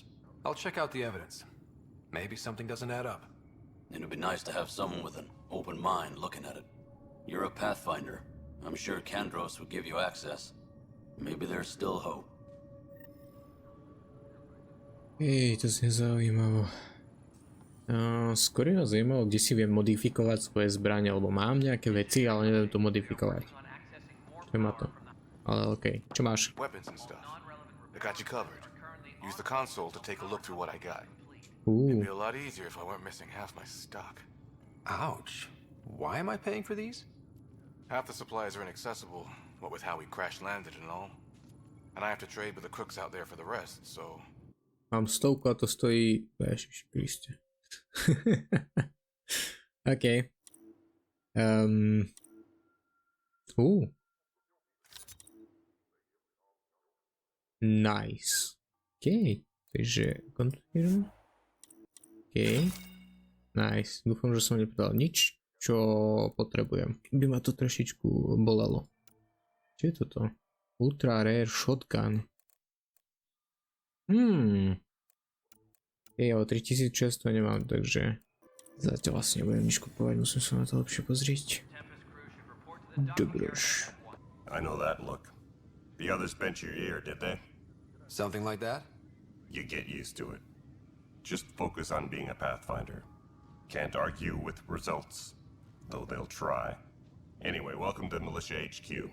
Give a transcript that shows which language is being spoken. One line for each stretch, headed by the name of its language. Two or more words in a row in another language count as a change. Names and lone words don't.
English: I'll check out the evidence. Maybe something doesn't add up. It'd be nice to have someone with an open mind looking at it. You're a Pathfinder. I'm sure Kandros would give you access. Maybe there's still hope.
Slovak: To znie zaujímavo. Skôr ma zaujímalo, kde si viem modifikovať svoje zbranie, lebo mám nejaké veci, ale neviem to modifikovať. Čo má to? Ale okej. Čo máš?
English: Weapons and stuff. I got you covered. Use the console to take a look through what I got. Ooh. It'd be a lot easier if I weren't missing half my stock. Ouch. Why am I paying for these? Half the supplies are inaccessible, what with how we crash landed and all. And I have to trade with the crooks out there for the rest, so...
Slovak: Mám 100 a to stojí... Ježiš Kriste.
English: OK. Nice. OK.
Slovak: Takže kontinuujem. OK. Nice. Dúfam, že som nepovedal nič, čo potrebujem. By ma to trošičku bolelo. Čo je toto? Ultra Rare Shotgun. Ale 3600 nemám, takže zatiaľ vlastne nebudem nič kupovať, musím sa na to lepšie pozrieť. Dobrš.
English: I know that look. The others bent your ear, did they? Something like that? You get used to it. Just focus on being a Pathfinder. Can't argue with results, though they'll try. Anyway, welcome to Militia HQ.